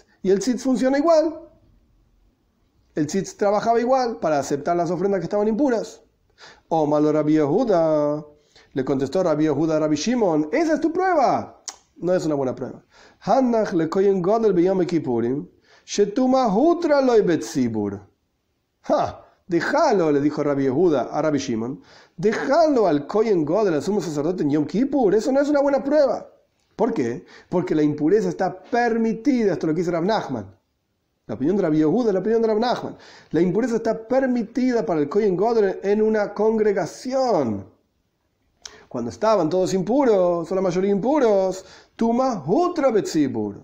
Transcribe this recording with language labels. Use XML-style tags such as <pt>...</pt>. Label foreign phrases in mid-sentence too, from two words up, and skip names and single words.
<es>Y el tzitz funciona igual. El tzitz trabajaba igual para aceptar las ofrendas que estaban impuras. O malo Rabbi Yehuda, le contestó Rabbi Yehuda a Rabbi Shimon, esa es tu prueba. No es una buena prueba.</es> <he>הנח לכהן גדול ביום הכיפורים.</he> <es>Déjalo, le dijo Rabbi Yehuda a Rabbi Shimon, déjalo al</es> <he>כהן גדול,</he> <es>al sumo sacerdote en Yom Kippur, eso no es una buena prueba. ¿Por qué? Porque la impureza está permitida, esto es lo que dice Rav Nachman. La opinión de Rabbi Yehuda, la opinión de Rav Nachman. La impureza está permitida para el</es> <he>כהן גדול</he> <es>en una congregación. Cuando estaban todos impuros, o la mayoría impuros,</es> <he>טומאה הותרה בציבור.</he>